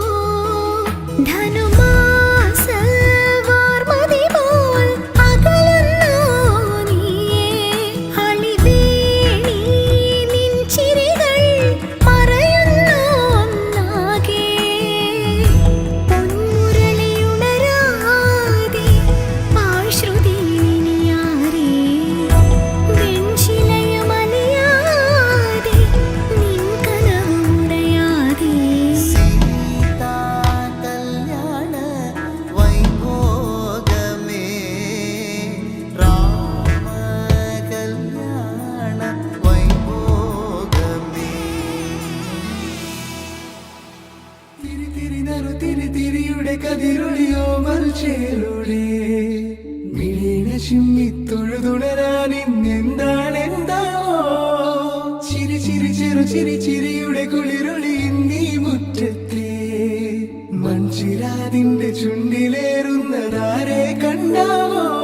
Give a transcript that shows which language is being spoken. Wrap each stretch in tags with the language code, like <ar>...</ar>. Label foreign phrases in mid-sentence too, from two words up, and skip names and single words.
<ml>ധനുമാസ വാർമതി പോൽ അകലുന്നോ നീയേ അളിവേണി നിൻ ചിരികൾ മറയുന്നോ ഒന്നാകെ പൊന്മുരളിയുണരാതെ പാഴ്ശ്രുതിയിനിയാരേ വെൺശിലയുമലിയാതെ നിൻ കനവുടയാതെ</ml> <te>సీతా కల్యాణ వైభోగమే రామ కల్యాణ వైభోగమే തിരി</te> <ml>തിരി നറു തിരി തിരിയുടെ കതിരൊളിയോ മൽച്ചേരുടെ മിഴീണ ചിമ്മി തൊഴുതുണരാൻ ഇന്നെന്താണെന്താവോ ചിരി ചിരി ചെറു ചിരി ചിരിയുടെ കുളിരൊളി നീ മുറ്റത്തെ മൺചിരാതിന്റെ ചുണ്ടിലേറുന്നതാരെ കണ്ടാവോ</ml>